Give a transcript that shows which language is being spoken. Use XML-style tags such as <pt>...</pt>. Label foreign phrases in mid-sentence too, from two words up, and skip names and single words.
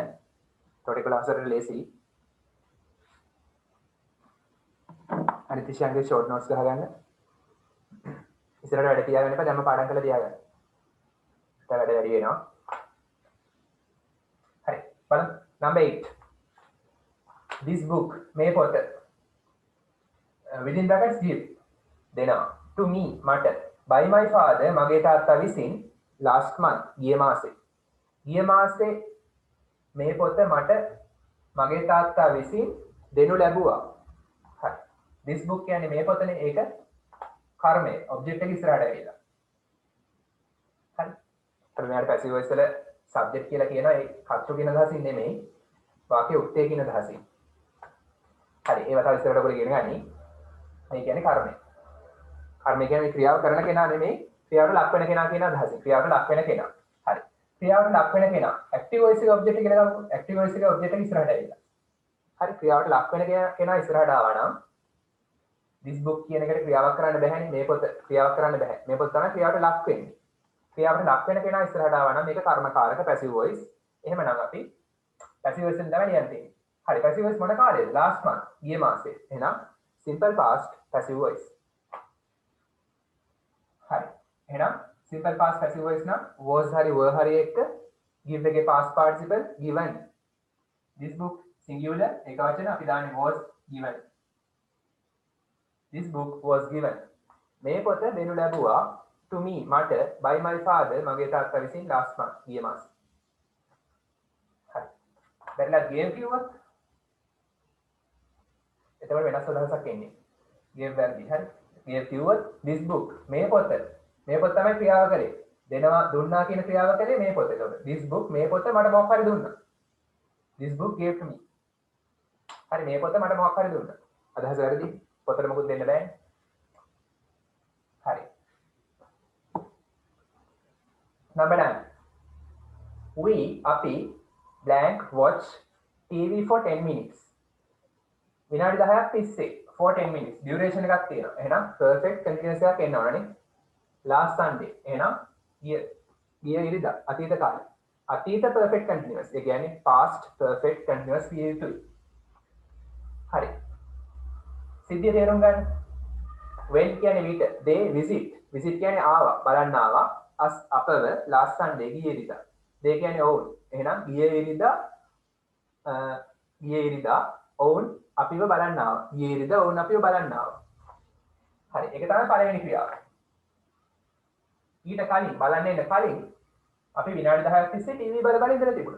<si>එතකොට ක්ලාස් වල ලේසි. අනිත් විෂයන්ගේ short notes ගහගන්න. ඉස්සරහට වැඩ තියාගන්න එපා. දැම්ම පාඩම් කරලා තියාගන්න. ඒත් වැඩ වැඩි වෙනවා. හරි. බලන්න.</si> <en>Number 8. This book</en> <si>මේ පොත</si> <en>within brackets give දෙනවා. To me</en> <si>මට</si> <en>by my father</en> <si>මගේ තාත්තා විසින්</si> <en>last month</en> <si>ගිය මාසේ මේ පොත මට මගේ තාත්තා විසින් දෙනු ලැබුවා. හරි.</si> <en>this book</en> <si>කියන්නේ මේ පොතනේ. ඒක කර්මය ඔබ්ජෙක්ට් එක ඉස්සරහට ඇවිල්ලා. හරි. ඊට</si> <en>passive voice</en> <si>වල සබ්ජෙක්ට් කියලා කියනවා ඒ කර්තෘ කියන අදහසින් නෙමෙයි. වාක්‍ය උත්තේ කියන අදහසින්. හරි. ඒව තව ඉස්සරහට ඔයගොල්ලෝ ඉගෙන ගනි. මේ කියන්නේ කර්මය. කර්මය කියන්නේ ක්‍රියාව කරන කෙනා නෙමෙයි. ක්‍රියාවට ලක් වෙන කෙනා කියන අදහසින්. ක්‍රියාවට ලක් වෙන කෙනා. හරි. ක්‍රියාවට ලක් වෙන කෙනා.</si> <en>active voice</en> <si>එක ඔබ්ජෙක්ට් එක කියලා ගමු.</si> <en>active voice</en> <si>එක ඔබ්ජෙක්ට් එක ඉස්සරහට ඇවිල්ලා. හරි. ක්‍රියාවට ලක් වෙන කෙනා ඉස්සරහට ආවා නම්</si> <en>this book</en> <si>කියන එකට ක්‍රියාවක් කරන්න බැහැනේ. මේ පොත ක්‍රියාවක් කරන්න බෑ. මේ පොත තමයි ක්‍රියාවට ලක් වෙන්නේ. ක්‍රියාවට ලක් වෙන කෙනා ඉස්සරහට ආවා නම් මේක කර්මකාරක</si> <en>passive voice.</en> <si>එහෙමනම් අපි</si> <en>passive voice</en> <si>එකෙන් තමයි ලියන්නේ. හරි.</si> <en>passive voice</en> <si>මොන කාලේද?</si> <en>last month.</en> <si>ගිය මාසේ. එහෙනම්</si> <en>simple past passive voice.</en> <si>හරි. එහෙනම්</si> <en>simple past passive voice</en> <si>නම් was hari were hari එක්ක give එකේ</si> <en>past participle given. this book singular</en> <si>එක වචන අපි දාන්නේ</si> <en>was given. this book was given.</en> <si>මේ පොත දෙනු ලැබුවා</si> <en>to me</en> <si>මට</si> <en>by my father</en> <si>මගේ තාත්තා විසින්</si> <en>last month</en> <si>ගිය මාසේ. හරි. බැලලා gave කිව්වොත් එතකොට වෙනස් අදහසක් එන්නේ. gave වැරදි. හරි. gave කිව්වොත්</si> <en>this book</en> <si>මේ පොත තමයි ක්‍රියාව කරේ. දෙනවා දුන්නා කියන ක්‍රියාව කරේ මේ පොත. එතකොට</si> <en>this book</en> <si>මේ පොත මට මොකක් හරි දුන්නා.</si> <en>this book gave to me.</en> <si>හරි මේ පොත මට මොකක් හරි දුන්නා. අදහස වැරදි. පොතට මොකුත් දෙන්න බෑනේ. හරි.</si> <en>number 9. we අපි blank watch TV for 10 minutes.</en> <si>විනාඩි 10ක් තිස්සේ for 10 minutes duration එකක් තියෙනවා. එහෙනම්</si> <en>perfect continuous</en> <si>එකක් එන්න ඕනනේ.</si> <en>last Sunday.</en> <si>එහෙනම් ගිය ඉරිදා අතීත කාලේ. අතීත</si> <en>perfect continuous.</en> <si>ඒ කියන්නේ</si> <en>past perfect continuous</en> <si>විය යුතුයි. හරි. සිද්ධිය තේරුම් ගන්න. when කියන්නේ විට</si> <en>they visit.</en> <si>visit කියන්නේ ආවා, බලන්න ආවා. us අපව</si> <en>last Sunday</en> <si>ගිය ඉරිදා. they කියන්නේ ඔවුන්. එහෙනම් ගිය ඉරිදා ඔවුන් අපිව බලන්න ආවා. ගිය ඉරිදා ඔවුන් අපිව බලන්න ආවා. හරි. ඒක තමයි පළවෙනි ක්‍රියාව. ඊට කලින් බලන්න එන්න කලින් අපි විනාඩි 10ක් තිස්සේ ටීවී බල ඉඳලා තිබුණා.</si>